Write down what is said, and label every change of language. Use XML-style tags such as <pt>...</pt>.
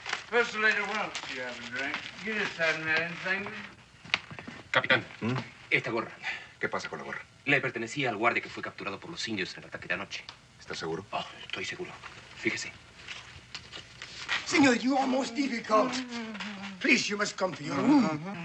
<en>First later, what else do you have a drink? You just haven't had anything.</en> <es>Capitán, esta gorra ¿Qué pasa con la gorra? le pertenecía al guardia que fue capturado por los indios en el ataque de anoche. ¿Estás seguro? Oh, estoy seguro. Fíjese.</es> <en>Senor, you are most difficult. Please, you must come to your room.</en>